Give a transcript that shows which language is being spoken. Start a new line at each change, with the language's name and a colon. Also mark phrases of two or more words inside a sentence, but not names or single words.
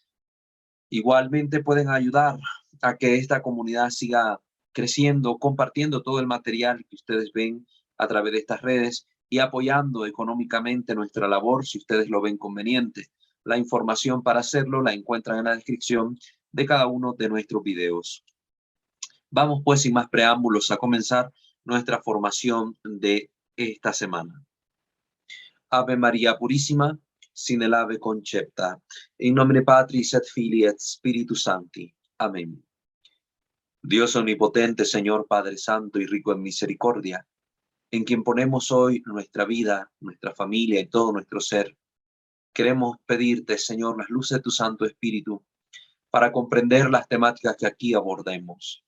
Spanish: Igualmente pueden ayudar a que esta comunidad siga creciendo, compartiendo todo el material que ustedes ven a través de estas redes y apoyando económicamente nuestra labor si ustedes lo ven conveniente. La información para hacerlo la encuentran en la descripción de cada uno de nuestros videos. Vamos pues sin más preámbulos a comenzar nuestra formación de esta semana.
Latin: Ave
Spanish: María Purísima, sin el ave concepta,
Latin: in nomine Patris et Filii et Spiritus Sancti.
Spanish: Amén. Dios omnipotente, Señor Padre Santo y rico en misericordia, en quien ponemos hoy nuestra vida, nuestra familia y todo nuestro ser, queremos pedirte, Señor, las luces de tu Santo Espíritu para comprender las temáticas que aquí abordemos.